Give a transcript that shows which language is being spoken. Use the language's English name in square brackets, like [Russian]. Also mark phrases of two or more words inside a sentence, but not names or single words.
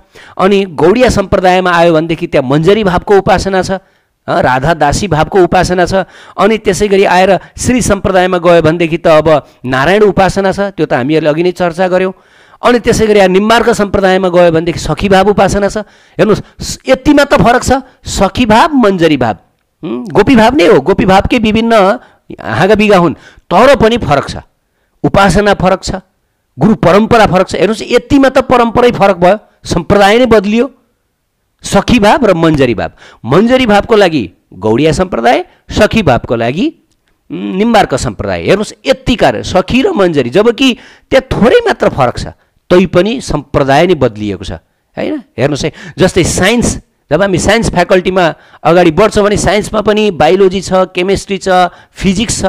[Nepali] अनि गौडिया सम्प्रदायमा आयो भनेदेखि त्यहाँ मञ्जरी भावको उपासना छ, राधा दासी भावको उपासना छ। अनि त्यसै गरी आएर श्री सम्प्रदायमा गयो भनेदेखि त अब नारायण उपासना छ, त्यो त हामीहरूले अघि नै चर्चा गऱ्यौँ। अनि त्यसै गरी निम्बार्क सम्प्रदायमा गयो भनेदेखि सखी भाव उपासना छ। हेर्नुहोस् यतिमा त फरक छ, सखी भाव मञ्जरी भाव, गोपी भाव नै हो, गोपी भावकै विभिन्न हाँगा बिगा हुन्, तर पनि फरक छ, उपासना फरक छ, गुरु परम्परा फरक छ। हेर्नुहोस् यतिमा त परम्परै फरक भयो, सम्प्रदाय नै बदलियो। सखी भाव र मञ्जरी भाव, मञ्जरी भावको लागि गौडिया सम्प्रदाय, सखी भावको लागि निम्बार्क सम्प्रदाय। हेर्नुहोस् यतिका सखी र मञ्जरी, जबकि त्यहाँ थोरै मात्र फरक छ, तैपनि सम्प्रदाय नै बदलिएको छ हैन। हेर्नुहोस् है, जस्तै साइन्स, जब हामी [English] science facultyमा [Nepali] अगाडि बढ्छौँ भने साइन्समा पनि बायोलोजी छ, केमिस्ट्री छ, फिजिक्स छ।